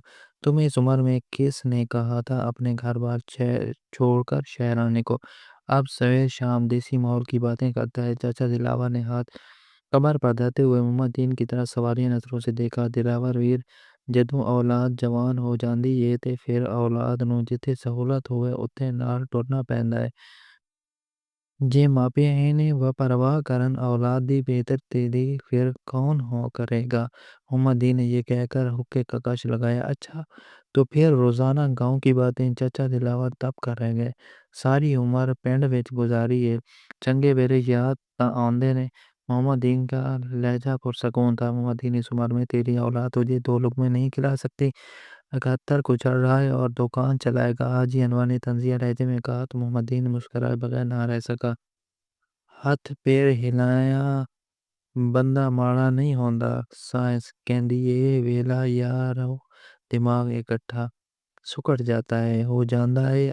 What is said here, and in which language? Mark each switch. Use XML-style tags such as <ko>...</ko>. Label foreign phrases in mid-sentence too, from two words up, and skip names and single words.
<ur>تمہیں اس عمر میں کس نے کہا تھا اپنے گھر بار چھوڑ کر شہر آنے کو؟ اب سویر شام دیسی ماحول کی باتیں کرتا ہے۔ چچا دلاور نے ہاتھ کمر پر دھرتے ہوئے محمد دین کی طرف سوالیہ نظروں سے دیکھا۔</ur> <pa>دلاور ویر، جدوں اولاد جوان ہو جاندی ہے تے پھر اولاد نوں جتھے سہولت ہوئے اوتھے نال ٹرنا پیندا ہے۔ جے ماپے اینی وپرواہ کرن اولاد دی بہتری دی پھر کون ہو کرے گا؟</pa> <ur>محمد دین نے یہ کہہ کر حقے کا کش لگایا۔ اچھا تو پھر روزانہ گاؤں کی باتیں؟ چچا دلاور تب کر رہ گئے،</ur> <pa>ساری عمر پنڈ وچ گزاری ہے، چنگے ویلے یاد تاں آندے نے۔</pa> <ur>محمد دین کا لہجہ پرسکون تھا۔ محمد دین، اس عمر میں تیری اولاد تجھے 2 لقمے نہیں کھلا سکتی، 71 کو چڑھ رہا ہے اور دکان چلائے گا۔ حاجی انور نے طنزیہ لہجے میں کہا تو محمد دین مسکرائے بغیر نہ رہ سکا۔</ur> <pa>ہاتھ پیر ہلایا بندہ ماڑا نہیں ہوندا، سائنس کہندی اے ویلا یارو</pa> <ur>دماغ اکٹھا سکڑ جاتا ہے،</ur> <pa>ہو جاندا ہے۔</pa>